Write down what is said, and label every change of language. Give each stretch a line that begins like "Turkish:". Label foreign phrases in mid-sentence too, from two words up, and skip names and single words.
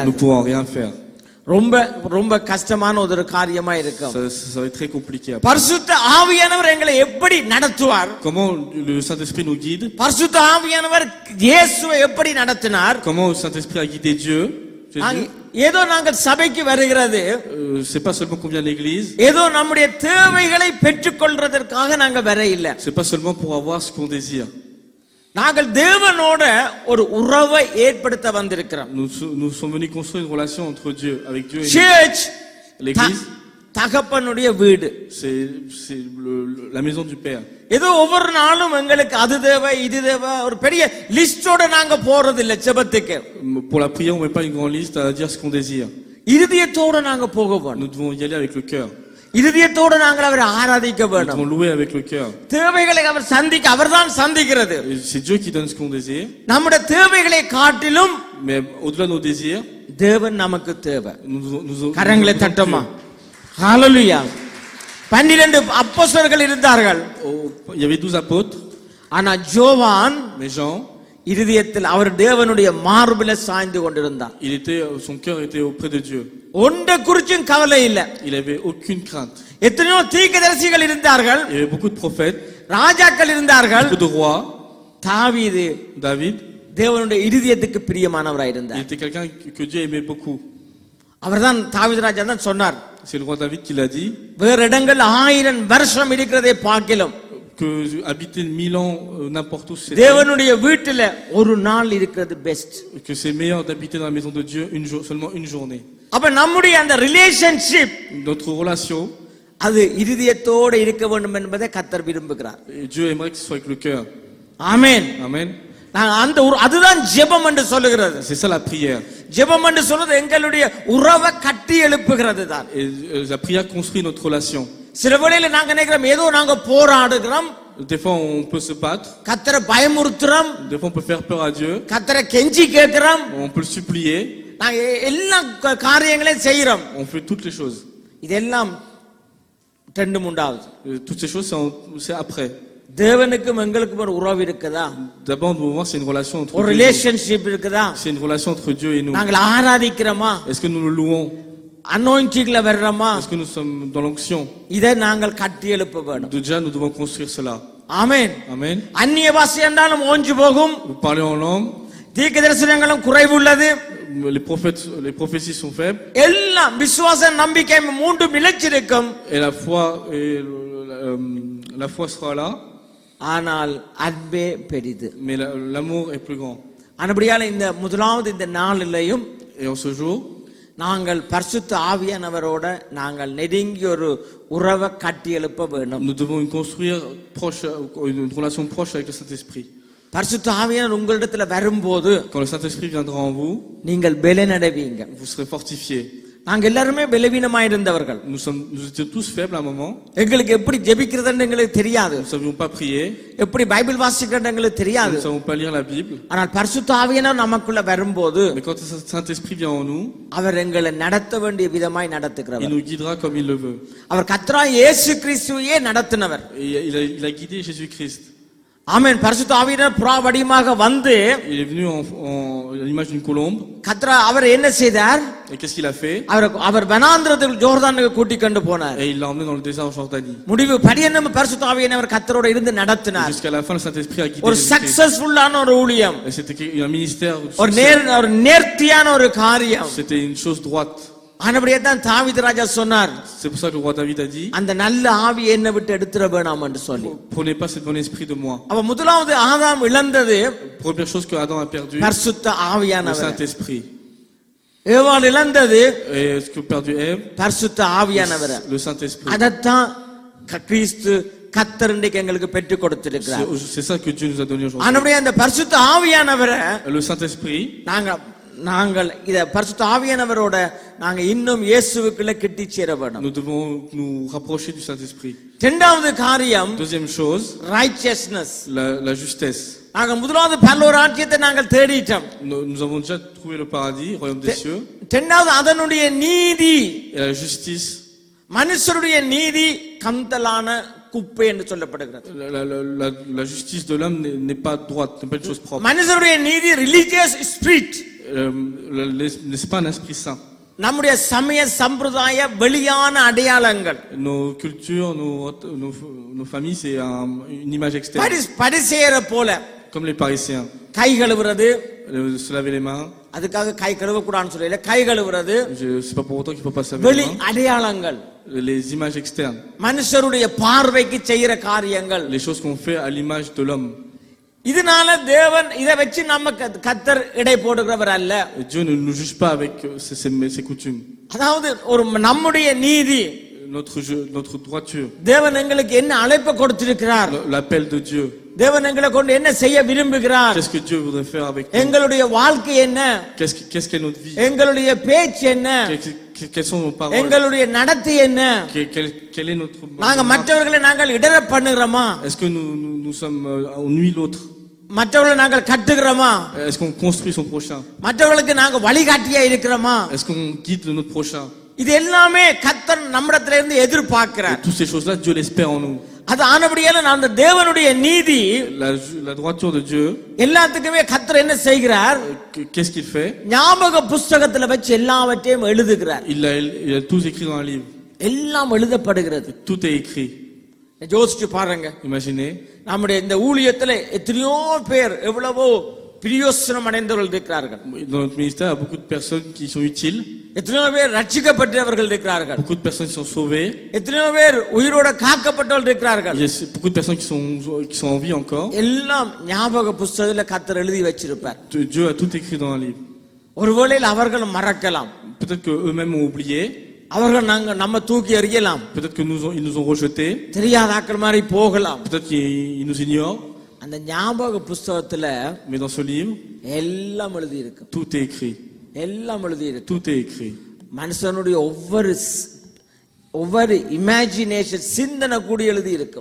French: nous ne pourrons rien faire.
Tamil: ரொம்ப ரொம்ப கஷ்டமான ஒரு காரியமா இருக்கும்.
French: Ça va être très compliqué. Après.
Tamil: பரிசுத்த ஆவியானவர் எங்களை எப்படி நடத்துவார்?
French: Comment le Saint-Esprit nous guide?
Tamil: பரிசுத்த ஆவியானவர் இயேசுவை எப்படி நடத்தினார்?
French: Comment le Saint-Esprit a guidé Dieu? Jésus?
Tamil: ஏதோ நாங்கள் சபைக்கு வருகிறது,
French: C'est pas seulement qu'on vient à l'église.
Tamil: ஏதோ நம்முடைய தேவைகளை பெற்றுக்கொள்றதற்காக நாங்க வர இல்ல.
French: C'est pas seulement pour avoir ce qu'on désire.
Tamil: நாங்கள் தேவனோட ஒரு உறவை ஏற்படுத்த வந்திருக்கிறோம்.
French: Nous sommes venus construire une relation entre Dieu, avec Dieu et
Tamil: சர்ச்
French: l'église.
Tamil: தகப்பனுடைய வீடு.
French: C'est la maison du Père.
Tamil: ஏதோ ஒவ்வொரு நாளும் எங்களுக்கு அது தேவை இது தேவை ஒரு பெரிய லிஸ்டோட நாங்க போறது இல்ல ஜெபத்துக்கு.
French: Pour la prière, on met pas une grande liste à dire ce qu'on désire.
Tamil: இருதயத்தோட நாங்க போக வேணும்.
French: Nous devons y aller avec le cœur.
Tamil: இருதயத்தோட நாங்கள் அவரை ஆராதிக்க
French: Nous
Tamil: வேண்டும்.
French: devons louer avec le cœur.
Tamil: தேவைகளை அவர் அவர்தான் சந்திக்கிறது.
French: C'est Dieu qui donne ce qu'on désire.
Tamil: நம்முடைய தேவைகளை காட்டிலும்
French: Mais au-delà de nos désirs,
Tamil: தேவன் நமக்கு தேவை.
French: nous
Tamil: கரங்களை தட்டமா. ஹalleluya. 12 அப்போஸ்தலர்கள் இருந்தார்கள்.
French: Il y avait 12 apôtres,
Tamil: ஆனா ஜோவான்
French: mais Jean,
Tamil: இருதயத்தில் அவர் தேவனுடைய மார்பில சாய்ந்து கொண்டிருந்தார்.
French: son cœur était auprès de Dieu.
Tamil: ஒன்றை குறிச்சும் கவலை இல்ல.
French: Il avait aucune crainte.
Tamil: எத்தனையோ தீர்க்கதரிசிகள் இருந்தார்கள்,
French: Il y avait beaucoup de prophètes,
Tamil: ராஜாக்கள் இருந்தார்கள்.
French: beaucoup de rois.
Tamil: தாவீது
French: David,
Tamil: தேவனுடைய இருதயத்துக்கு பிரியமானவராய்
French: il
Tamil: இருந்தார்.
French: était quelqu'un que Dieu aimait beaucoup.
Tamil: அவர்தான் தாவீது ராஜா தான் சொன்னார்,
French: C'est le roi David qui l'a dit,
Tamil: வேற இடங்கள் 1000 வருஷம் இருக்கிறதை பார்க்கலாம்
French: que habiter 1000 ans n'importe où,
Tamil: தேவனுடைய வீட்டில ஒரு நாள் இருக்கிறது பெஸ்ட்.
French: que c'est meilleur d'habiter dans la maison de Dieu seulement une journée.
Tamil: அப்ப நம்முடைய அந்த ரிலேஷன்ஷிப்
French: Notre relation,
Tamil: அது இருதயத்தோடு இருக்க வேண்டும் என்பதை கர்த்தர் விரும்புகிறார்.
French: Dieu aimerait que ce soit avec le cœur.
Tamil: ஆமென்.
French: Amen.
Tamil: அந்த அதுதான் ஜெபம் என்று சொல்லுகிறது.
French: C'est ça la prière.
Tamil: ஜெபம் என்று சொல்றது எங்களுடைய உறவை கட்டி எழுப்புகிறது தான்.
French: Et la prière construit notre relation.
Tamil: சில வேளையில நாங்க நினைக்கிறோம் ஏதோ நாங்க போராடுகிறோம்,
French: Des fois on peut se battre,
Tamil: கர்த்தரை பயமுறுத்துறோம்,
French: des fois on peut faire peur à Dieu,
Tamil: கர்த்தரை கெஞ்சி கேட்கிறோம்,
French: on peut le supplier,
Tamil: நாங்க எல்லா காரியங்களையும் செய்யறோம்.
French: on fait toutes les choses.
Tamil: இதெல்லாம் ரெண்டு மூன்றாவது.
French: Toutes ces choses c'est après.
Tamil: தேவனுக்கும் எங்களுக்கும் ஒரு உறவு இருக்குதா?
French: D'abord nous devons voir c'est une relation entre
Tamil: ஒரு
French: Dieu et nous.
Tamil: ரிலேஷன்ஷிப் இருக்குதா?
French: C'est une relation entre Dieu et nous.
Tamil: நாங்கள் ஆராதிக்கிறோமா?
French: Est-ce que nous le louons?
Tamil: அனாயிண்டிங்ல வர்றோமா?
French: Est-ce que nous sommes dans l'onction?
Tamil: இதை நாங்கள் கட்டி எழுப்ப வேண்டும்.
French: Déjà nous devons construire cela.
Tamil: ஆமென்.
French: Amen.
Tamil: அந்நிய பாஷை என்றாலும் ஓஞ்சு போகும்,
French: Vous parlez en langue,
Tamil: தீர்க்க தரிசனங்களும் குறைவு உள்ளது,
French: les prophéties sont faibles,
Tamil: எல்லாம் விசுவாச நம்பிக்கை மூன்றும் நிலைச்சிருக்கும்.
French: et la foi la foi sera là,
Tamil: ஆனால் அன்பே பெரிது.
French: mais l'amour est plus grand.
Tamil: அப்படியால இந்த முதலாவது இந்த நாளிலையும்
French: Et en ce jour,
Tamil: நாங்கள் பரிசுத்த ஆவியானவரோட நாங்கள் நெருங்கி ஒரு உறவை கட்டி எழுப்ப வேண்டும்.
French: nous devons construire une relation proche avec le Saint-Esprit.
Tamil: பரிசுத்த ஆவியானவர் உங்களிடத்துல வரும்போது
French: Quand le Saint-Esprit viendra en vous,
Tamil: நீங்கள் பலனடைவீங்க.
French: vous serez fortifiés.
Tamil: நாங்க எல்லாருமே பலவீனமாய் இருந்தவர்கள்.
French: Nous étions tous faibles à un moment.
Tamil: எங்களுக்கு எப்படி ஜெபிக்கிறதுன்னு எங்களுக்கு தெரியாது,
French: Nous ne savions pas prier,
Tamil: எப்படி பைபிள் வாசிக்கிறது எங்களுக்கு
French: nous
Tamil: தெரியாது.
French: ne savions pas lire la Bible.
Tamil: ஆனால் பரிசுத்த ஆவியானவர் நமக்குள்ள வரும்போது
French: Mais quand le Saint-Esprit vient en nous,
Tamil: அவர் எங்களை நடத்த வேண்டிய விதமாய்
French: il
Tamil: நடத்துகிறவர்.
French: nous guidera comme il le veut.
Tamil: அவர் கர்த்தராகிய இயேசு கிறிஸ்துவையே நடத்தினவர்.
French: Et il a guidé Jésus-Christ.
Tamil: ஆமென். பரிசுத்த ஆவியானவர் புறா வடிவமாக வந்து
French: Il est venu en l'image d'une colombe.
Tamil: கர்த்தர் அவர் என்ன செய்தார்?
French: Et qu'est-ce qu'il a fait?
Tamil: அவர் வனாந்திரத்தில் ஜோர்தானுக்கு கூட்டிக் கொண்டு போனார்.
French: Et il l'a emmené dans le désert en Jordanie.
Tamil: முடிவு பரியந்தம் பரிசுத்த ஆவியானவர் கர்த்தரோட இருந்து நடத்தினார்.
French: Jusqu'à la fin, le Saint-Esprit a guidé
Tamil: ஒரு
French: Jésus-Christ.
Tamil: சக்சஸ்ஃபுல்லான ஒரு ஊழியம்,
French: Et c'était un ministère,
Tamil: ஒரு நேர்த்தியான ஒரு காரியம்.
French: c'était une chose droite.
Tamil: ஆனபடியே தான் தாவீது ராஜா சொன்னார்,
French: C'est pour ça que le roi David a dit,
Tamil: அந்த நல்ல ஆவியை என்னை விட்டு எடுத்துற வேணாம் என்று சொல்லி.
French: prenez pas ce bon esprit de moi.
Tamil: அப்ப முதலாவது ஆதாம் இழந்தது
French: Première chose que Adam a perdu,
Tamil: பரிசுத்த
French: le
Tamil: ஆவியானவர்.
French: Saint-Esprit.
Tamil: ஏவாள் இழந்தது
French: Et ce que perdu Ève,
Tamil: பரிசுத்த ஆவியானவர்.
French: le Saint-Esprit.
Tamil: அதத்தான் கிறிஸ்து கர்த்தர் இன்றைக்கு எங்களுக்கு பெற்றுக் கொடுத்திருக்கிறார்.
French: C'est ça que Dieu nous a donné aujourd'hui.
Tamil: ஆனபடியே அந்த பரிசுத்த ஆவியானவரை
French: Le Saint-Esprit,
Tamil: நாங்கள் இத பரிசுத்த ஆவியானவரோட நாங்க இன்னும் இயேசுவுக்குள்ள கிட்டி சேர வேண்டும்.
French: nous devons nous rapprocher du Saint-Esprit.
Tamil: இரண்டாவது காரியம்
French: Deuxième chose,
English: righteousness.
French: la justesse.
Tamil: நாங்க முதலாவது பரலோக ராஜ்யத்தை நாங்கள் தேடிட்டோம்.
French: Nous avons déjà trouvé le paradis, le royaume des cieux.
Tamil: இரண்டாவது அதனுடைய நீதி.
French: Et la justice,
Tamil: மனுஷருடைய நீதி கந்தலான குப்பை என்று சொல்லப்படுகிறது.
French: la justice de l'homme n'est pas droite, n'est pas une chose propre.
Tamil: மனுஷருடைய நீதி
English: religious spirit.
French: N'est-ce pas un esprit saint?
Tamil: நம்முடைய சமய சம்பிரதாய வெளியான அடையாளங்கள்.
French: Nos cultures, nos familles, c'est une image externe.
Tamil: பரிசேயரை போல,
French: comme les parisiens.
Tamil: கை கழுவுறது,
French: se laver les mains.
Tamil: அதுக்காக கை கழுவ கூடாதுன்னு சொல்லல, கை கழுவுறது
French: C'est pas pour autant qu'il faut pas se laver
Tamil: வெளி
French: les mains.
Tamil: அடையாளங்கள்,
French: les images externes.
Tamil: மனுஷருடைய பார்வைக்கு செய்யற காரியங்கள்,
French: les choses qu'on fait à l'image de l'homme.
Tamil: இதனால தேவன் இதை வச்சு நமக்கு கர்த்தர் எடை போடுகிறவர் அல்ல.
French: Dieu ne nous juge pas avec ses coutumes.
Tamil: அதாவது ஒரு நம்முடைய நீதி,
French: notre droiture,
Tamil: தேவன் எங்களுக்கு என்ன அழைப்பு கொடுத்திருக்கிறார்,
French: l'appel de Dieu,
Tamil: தேவன் எங்களை கொண்டு என்ன செய்ய விரும்புகிறார்,
French: qu'est-ce que Dieu voudrait faire avec nous,
Tamil: எங்களுடைய வாழ்க்கை என்ன,
French: qu'est-ce qu'est notre vie,
Tamil: எங்களுடைய பேச்சு என்ன,
French: quelles sont nos paroles,
Tamil: எங்களுடைய நடத்தை என்ன,
French: quel est notre
Tamil: நாங்க மற்றவர்களை நாங்கள் இடர பண்ணுகிறோமா,
French: est-ce que nous sommes on nuit l'autre,
Tamil: மற்றவர்களை நாங்கள் கட்டுகிறோமா,
French: est-ce qu'on construit son prochain,
Tamil: மற்றவர்களுக்கு நாங்கள் வழிகாட்டியா இருக்கிறோமா,
French: est-ce qu'on guide notre prochain,
Tamil: இது எல்லாமே கர்த்தர் நம்மிடத்துல இருந்து
French: Et
Tamil: எதிர்பார்க்கிறார்.
French: toutes ces choses-là, Dieu l'espère en nous.
Tamil: அது ஆனபடியால நான் அந்த தேவனுடைய நீதி
French: La droiture de Dieu,
Tamil: எல்லாத்துக்குமே கர்த்தர் என்ன செய்கிறார்?
French: qu'est-ce qu'il fait?
Tamil: ஞாபக புஸ்தகத்துல வச்சு எல்லாவற்றையும் எழுதுகிறார்.
French: Il a tout écrit dans un livre.
Tamil: எல்லாம் எழுதப்படுகிறது.
French: Tout est écrit.
Tamil: யோசிச்சு பாருங்க,
French: Imaginez,
Tamil: நம்முடைய இந்த ஊழியத்துல எத்தனையோ பேர் எவ்வளவோ பிரயோசனம் அடைந்தவர்கள் இருக்கிறார்கள்.
French: dans notre ministère, il y a beaucoup de personnes qui sont utiles,
Tamil: எத்தனையோ பேர் ரட்சிக்கப்பட்டவர்கள் இருக்கிறார்கள்.
French: beaucoup de personnes qui sont sauvées,
Tamil: எத்தனையோ பேர் உயிரோட காக்கப்பட்டவர்கள் இருக்கிறார்கள்.
French: il y a beaucoup de personnes qui sont en vie encore.
Tamil: எல்லாம் ஞாபக புஸ்தகத்துல கர்த்தர் எழுதி வச்சிருப்பார்.
French: Dieu a tout écrit dans un livre.
Tamil: ஒருவேளை அவர்கள் மறக்கலாம்,
French: Peut-être qu'eux-mêmes ont oublié,
Tamil: அவர்கள் நம்ம தூக்கி எறியலாம்,
French: peut-être qu'ils nous ont rejetés,
Tamil: தெரியாத ஆக்கள் மாதிரி போகலாம்.
French: peut-être qu'ils nous ignorent,
Tamil: அந்த ஞாபக புஸ்தகத்துல
French: mais dans ce livre,
Tamil: எல்லாம் எழுதி இருக்கு.
French: tout est écrit.
Tamil: எல்லாம் எழுதி இருக்கு.
French: Tout est écrit.
Tamil: மனுஷனுடைய ஒவ்வொரு இமேஜினேஷன் சிந்தனை கூடி எழுதி இருக்கும்.